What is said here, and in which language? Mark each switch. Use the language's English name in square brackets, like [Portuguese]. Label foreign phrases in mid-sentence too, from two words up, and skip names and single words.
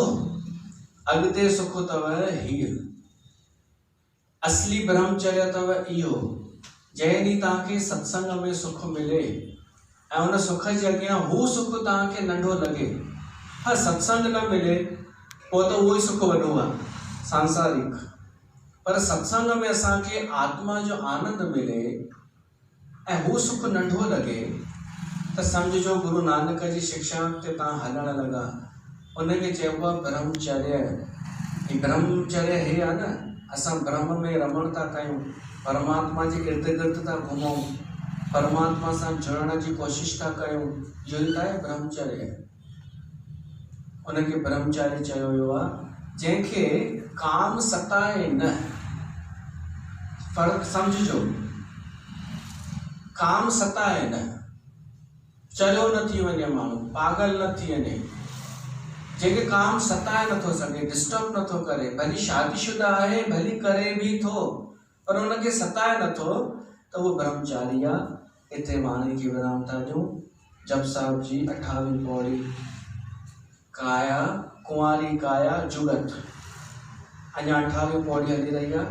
[Sindhi] अॻिते सुख अथव हीअ असली ब्रह्मचर्य अथव इहो जंहिं ॾींहुं तव्हांखे सत्संग में सुख मिले ऐं उन सुख जे अॻियां हू सुख तव्हांखे नंढो लॻे। हा सत्संग न मिले पोइ त उहो ई सुख वॾो आहे सांसारिक पर सत्संग में असांखे आत्मा जो आनंद मिले ऐं हू सुख नंढो लॻे त सम्झो गुरु नानक जी शिक्षा ते तव्हां हलण लॻा। उनखे चइबो आहे ब्रह्मचर्य। ब्रह्मचर्य हे आहे न असां ब्रह्म में रमण था कयूं परमात्मा जे इर्द गिर्द था घुमूं परमात्मा सां जुड़ण जी कोशिश था कयूं इहो ई त आहे ब्रह्मचर्य। उनखे ब्रह्मचार्य चयो वियो आहे जंहिंखे काम सताए न। फर्क़ु सम्झिजो काम सताए न चरियो न थी वञे माण्हू पागल न थी वञे जंहिंखे काम सताए नथो सघे डिस्टर्ब नथो करे भली शादीशुदा आहे भली करे भी थो पर उनखे सताए नथो त उहो ब्रह्मचारी आहे। हिते वाणी खे विराम था ॾियूं। जप साहिब जी 28वीं पौड़ी काया कुंवारी काया जुगत अञा 28वीं पौड़ी हली रही आहे।